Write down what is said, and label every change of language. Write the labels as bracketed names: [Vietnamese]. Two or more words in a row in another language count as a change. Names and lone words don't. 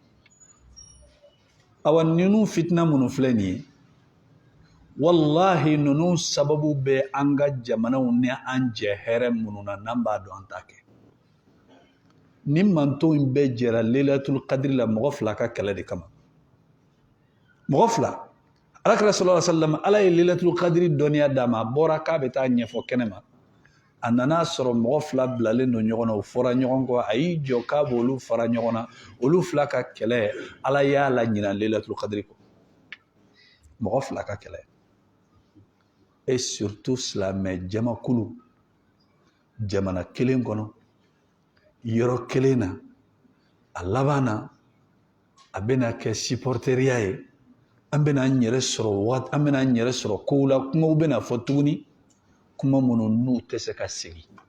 [Bambara] awa ninnu fitina minnu filɛ nin ye wallahi ninnu sababu bɛ an ka jamanaw ni an jɛ hɛrɛ minnu na n'an b'a dɔn an t'a kɛ ni manto in bɛɛ jɛra [Arabic] ليلة القدر [Bambara] la mɔgɔ fila ka kɛlɛ de kama mɔgɔ fila alakira [Arabic] صلى الله عليه وسلم [Bambara] ala ye [Arabic] ليلة القدر [Bambara] dɔnniya d'a ma a bɔra k'a bɛ taa ɲɛfɔ kɛnɛ ma a nana sɔrɔ mɔgɔ fila bilalen don ɲɔgɔn na o fɔra ɲɔgɔn kɔ a y'i jɔ k'a b'olu fara ɲɔgɔn na olu fila ka kɛlɛ ala y'a la ɲina [Arabic] ليلة القدر [Bambara] kɔ mɔgɔ fila ka kɛlɛ [French] et surtout [Bambara] silamɛ jamakulu jamana kelen kɔnɔ yɔrɔ kelen na a laban na a bɛna kɛ supporteriya ye an bɛna an yɛrɛ sɔrɔ kow la kumaw bɛna fɔ tuguni kuma minnu n'u tɛ se ka segin